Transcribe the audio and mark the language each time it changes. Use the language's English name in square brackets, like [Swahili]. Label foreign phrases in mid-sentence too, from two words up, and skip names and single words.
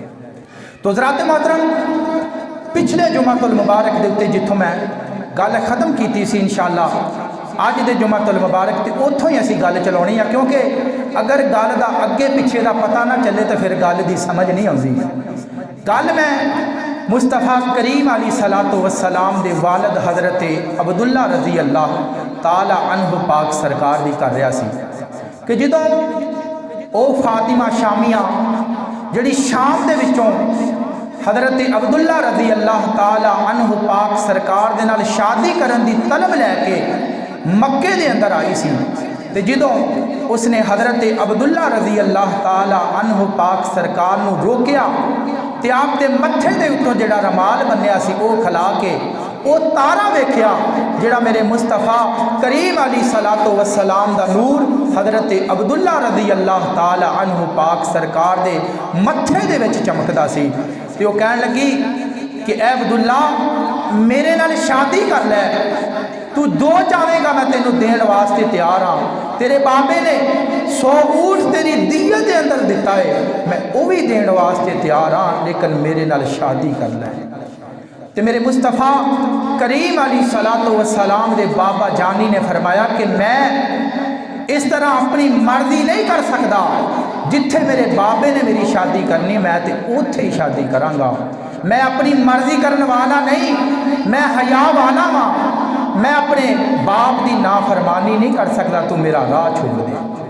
[Punjabi] تو حضرات محترم، پچھلے جمعۃ المبارک کے اتے جتھوں میں گل ختم کی سی، انشاءاللہ اج دے جمعۃ المبارک تے اتھوں ہی اسیں گل چلاؤنی ہے، کیونکہ اگر گل دا اگے پچھے دا پتہ نہ چلے تو فیر گل دی سمجھ نہیں آؤندی. گل میں مصطفیٰ کریم [Arabic] عليه الصلاة والسلام [Punjabi] دے والد حضرت عبداللہ [Arabic] رضي الله تعالى عنه [Punjabi] پاک سرکار دی کر رہا سی کہ جدوں او فاطمہ شامیہ جہڑی شام دے وچوں حضرت عبداللہ [Arabic] رضي الله تعالى عنه [Punjabi] پاک سرکار دے نال شادی کرن دی طلب لیکے مکے دے اندر آئی سی، تے جدوں اس نے حضرت عبداللہ [Arabic] رضي الله تعالى عنه [Punjabi] پاک سرکار نوں روکیا تے آپ دے متھے دے اتوں جہڑا رومال بنھیا سی وو کھلا کے وو تارا ویکھیا جہڑا میرے مصطفیٰ کریم [Arabic] عليه الصلاة والسلام [Punjabi] دا نور حضرت عبداللہ [Arabic] رضي الله تعالى عنه [Punjabi] پاک سرکار دے متھے دے وچ چمکدا سی. تے وو کہن لگی کہ اے عبداللہ، میرے نال شادی کر لے، توں جو چاہیگا میں تینوں دین واسطے تیار ہاں. تیرے بابے نے 100 اونٹ تیری دیت کے اندر دتا ہے، میں وو بھی دین واسطے تیار ہاں، لیکن میرے نال شادی کر لے. تے میرے مصطفیٰ کریم [Arabic] عليه الصلاة والسلام [Punjabi] دے بابا جانی نے فرمایا کہ میں اس طرح اپنی مرضی نہیں کر سکتا، جتھے میرے بابے نے میری شادی کرنی میں تو اتھے ہی شادی کرانگا. میں اپنی مرضی کرنے والا نہیں، میں حیا والا ہاں، میں اپنے باپ کی نافرمانی نہیں کر سکتا، توں میرا راہ چھوڑ دے.